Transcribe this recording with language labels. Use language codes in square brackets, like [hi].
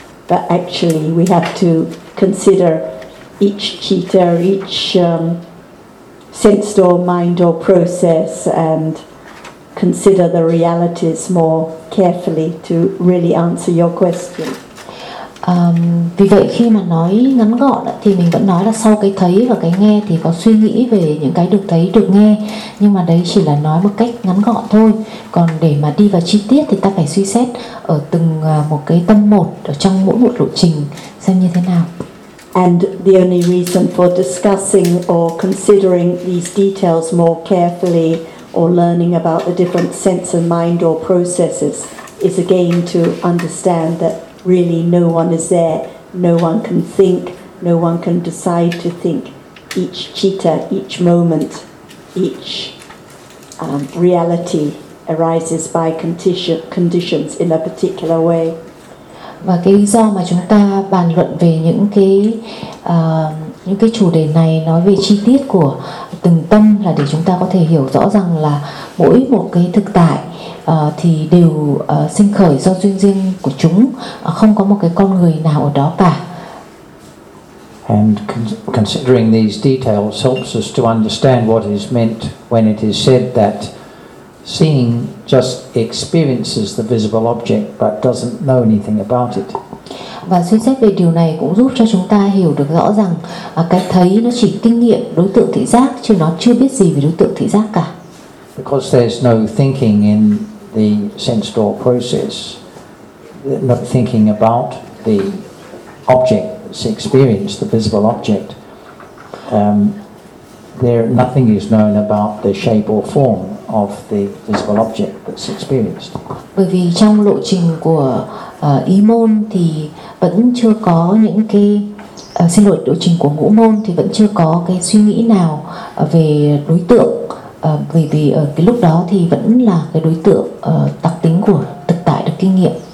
[en] But actually we have to consider each citta, each sense or mind or process, and consider the realities more carefully to really answer your question. [vi] Vì vậy khi mà nói ngắn gọn thì mình vẫn nói là sau cái thấy và cái nghe thì có suy nghĩ về những cái được thấy, được nghe, nhưng mà đấy chỉ là nói một cách ngắn gọn thôi. Còn để mà đi vào chi tiết thì ta phải suy xét ở từng một cái tâm một, ở trong mỗi một lộ trình xem như thế nào. [en] And the only reason for discussing or considering these details more carefully or learning about the different sense of mind or processes is again to understand that really no one is there, no one can think, no one can decide to think. Each citta, each moment, each reality arises by conditions in a particular way. [vi] Và cái lý do mà chúng ta bàn luận về những cái chủ đề này, nói về chi tiết của từng tâm, là để chúng ta có thể hiểu rõ rằng là mỗi một cái thực tại thì đều sinh khởi do duyên riêng của chúng, không có một cái con người nào ở đó cả. [en] And considering these details helps us to understand what is meant when it is said that seeing just experiences the visible object but doesn't know anything about it. [vi] Và suy xét về điều này cũng giúp cho chúng ta hiểu được rõ rằng cái thấy nó chỉ kinh nghiệm đối tượng thị giác, chứ nó chưa biết gì về đối tượng thị giác cả. [en] Because there's no thinking in the sense door process, not thinking about the object that's experienced, the visible object, there nothing is known about the shape or form of the visible object that's experienced. [vi] Bởi vì trong lộ trình của ý môn thì vẫn chưa có những cái xin lỗi, lộ trình của ngũ môn thì vẫn chưa có cái suy nghĩ nào về đối tượng. Vì ở cái lúc đó thì vẫn là cái đối tượng đặc tính của thực tại được kinh nghiệm.